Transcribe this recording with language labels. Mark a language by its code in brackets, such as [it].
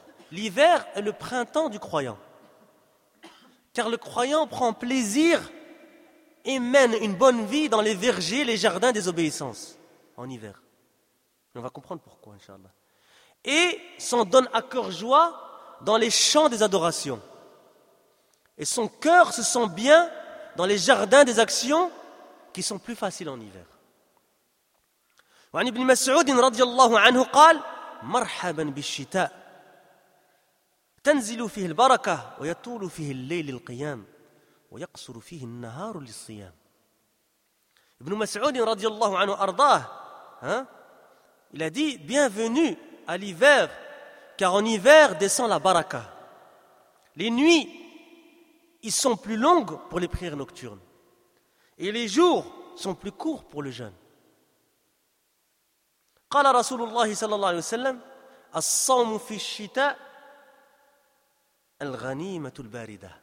[fr] L'hiver est le printemps du croyant. Car le croyant prend plaisir et mène une bonne vie dans les vergers, les jardins des obéissances en hiver. On va comprendre pourquoi, inshallah. Et s'en donne à cœur joie dans les champs des adorations. Et son cœur se sent bien dans les jardins des actions qui sont plus faciles en hiver. [ar] Wa an Ibn Mas'ud radiyallahu anhu qala مرحبا بالشتاء تنزل فيه البركة ويطول فيه الليل القيام ويقصر فيه النهار للصيام. [fr] Ibn Mas'ud radiyallahu anhu arda'ah, hein, il a dit bienvenue à l'hiver, car en hiver descend la baraka. Les nuits ils sont plus longues pour les prières nocturnes et les jours sont plus courts pour le jeûne. [ar] قال رسول الله صلى الله عليه وسلم الصوم في الشتاء الغنيمة الباردة.